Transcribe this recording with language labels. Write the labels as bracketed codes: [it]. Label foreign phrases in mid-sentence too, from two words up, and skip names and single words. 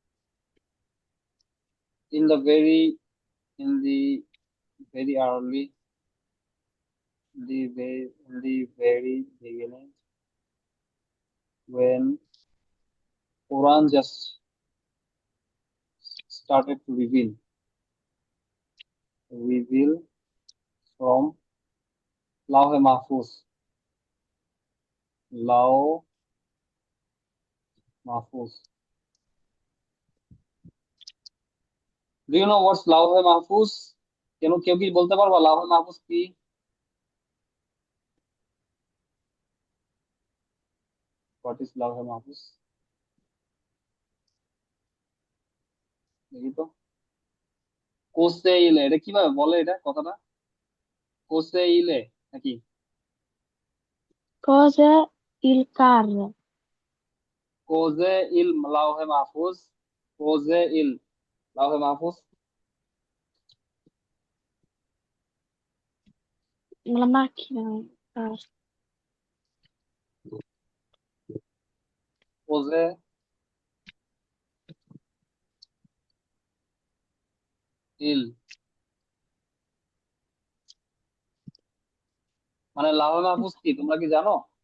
[en] in the very in the very early in the very beginning when Quran just started to reveal from Lauh Mahfuz. Lauh Mahfuz. Do you know what's Lauh Mahfuz? [bn] কেউ কি বলতে পারবা লাউহ মাহফুজ কি? [en] what is Lauh Mahfuz? [bn] দেখি তো। [it] cos'è il, [bn] এটা কিভাবে বলে এটা কথাটা? [it] cos'è il [bn] নাকি? [it] Cos'è il carro? cos'è il Lauh Mahfuz. cos'è il Lauh Mahfuz. La macchina. Ah, cos'è il [bn] মানে লাউহে মাহফুজ কি তোমরা কি জানো?